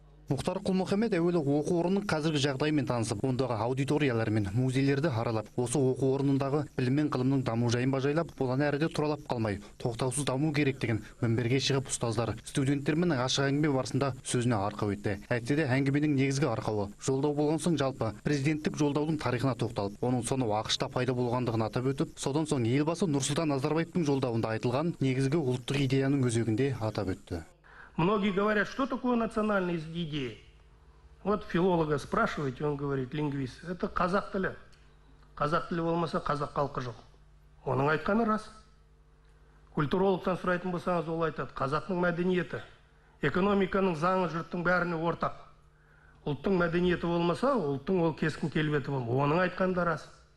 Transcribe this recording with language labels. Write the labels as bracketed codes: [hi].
[kk] Мұхтар Құл-Мұхаммед әуелі оқу орнының қазіргі жағдайымен танысып, ондағы аудиториялар мен музейлерді аралап, осы оқу орнындағы білім мен ғылымның даму жайын бажайлап, одан әріде тұралап қалмай, тоқтаусыз даму керектігін мінберге шығып ұстаздар, студенттермен ашық әңгіме барысында сөзіне арқау етті. Әйтсе де әңгіменің негізгі арқауы жолдау болған соң жалпы президенттік жолдаудың тарихына тоқталып, оның соңы ақш-та пайда болғандығын атап өтіп, содан соң елбасы Нұрсұлтан Назарбаевтың жолдауында айтылған негізгі ұлттық идеяның өзегінде атап өтті. [ru] Многие говорят, что такое национальная идея. Вот филолога спрашиваете, он говорит, лингвист, это [kk] қазақ тілі. Қазақ тілі болмаса қазақ халқы жоқ. Оның айтқаны рас. Культурологтан сұрайтын болсаңыз, ол айтады, қазақтың мәдениеті, экономиканың заңы жұрттың бәріне ортақ. Ұлттың мәдениеті болмаса, ұлттың ол кескін келбеті болмайды. Оның айтқаны да рас.